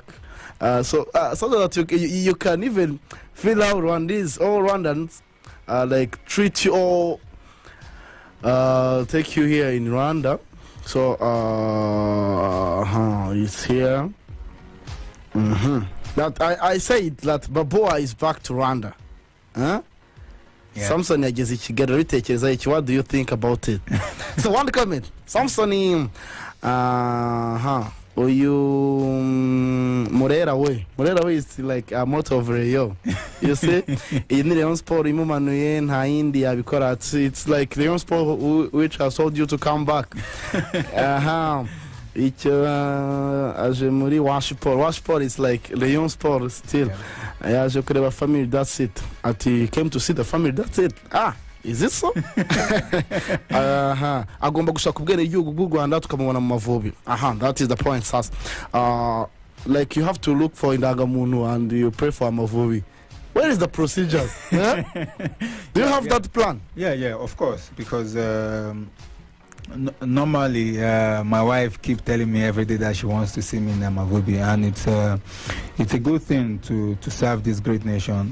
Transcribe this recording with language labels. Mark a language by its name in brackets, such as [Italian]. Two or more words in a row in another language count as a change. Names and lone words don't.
[English] So that you can even feel how Rwandese, all Rwandans, like treat you or take you here in Rwanda. So, it's here. That I say that Babuwa is back to Rwanda. Huh? Yeah. [Kinyarwanda] Sampson yageze i Kigali uritekereza iki? [English] What do you think about it? So one comment. Sampson [Kinyarwanda] uyu Murera we [English] is like a motto of Rayon. You see, [Kinyarwanda] iyi ni Rayon Sport imumanuye nta yindi yabikora. [English] It's like Rayon Sport which has told you to come back. [Kinyarwanda] Icyo aje muri Washport [English] is like Rayon Sport still. [Kinyarwanda] Yaje kureba [English] family, that's it. Ati came to see the family, that's it. Is it so? [Kinyarwanda] Agomba gushaka ubwene igihugu bw'u Rwanda tukamubona mu Amavubi. [English] That is the point, sas. Like you have to look for indangamuntu and you pray for Amavubi. Where is the procedure? Yeah? Do you have that plan? Yeah, of course, because normally my wife keep telling me every day that she wants to see me in Amavubi, and it's a good thing to serve this great nation.